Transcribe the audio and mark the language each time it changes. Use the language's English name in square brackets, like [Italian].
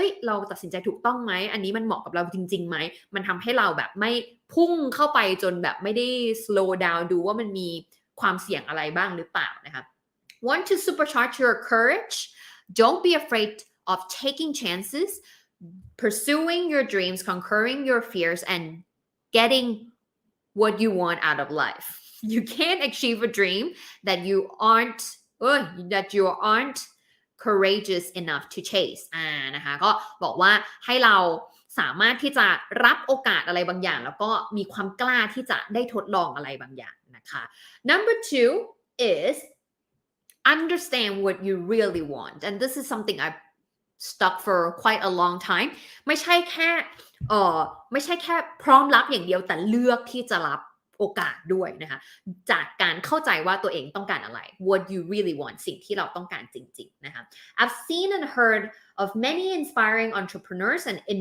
[Thai] เราตัดสินใจถูกต้องไหมอันนี้มันเหมาะกับเราจริงๆไหมมันทำให้เราแบบไม่พุ่งเข้าไปจนแบบไม่ได้ slow down ดูว่ามันมีความเสี่ยงอะไรบ้างหรือเปล่านะคะ [English] Want to supercharge your courage Don't be afraid of taking chances, pursuing your dreams, conquering your fears, and getting what you want out of life. You can't achieve a dream that you aren't courageous enough to chase. [Thai] นะคะก็บอกว่าให้เราสามารถที่จะรับโอกาสอะไรบางอย่างแล้วก็มีความกล้าที่จะได้ทดลองอะไรบางอย่างนะคะ [English] Number 2 is understand what you really want and this is something I've stuck for quite a long time [Thai] ไม่ใช่แค่พร้อมรับอย่างเดียวแต่เลือกที่จะรับโอกาสด้วยนะคะจากการเข้าใจว่าตัวเองต้องการอะไร [English] what you really want [Thai] สิ่งที่เราต้องการจริงๆนะคะ [English] I've seen and heard of many inspiring entrepreneurs and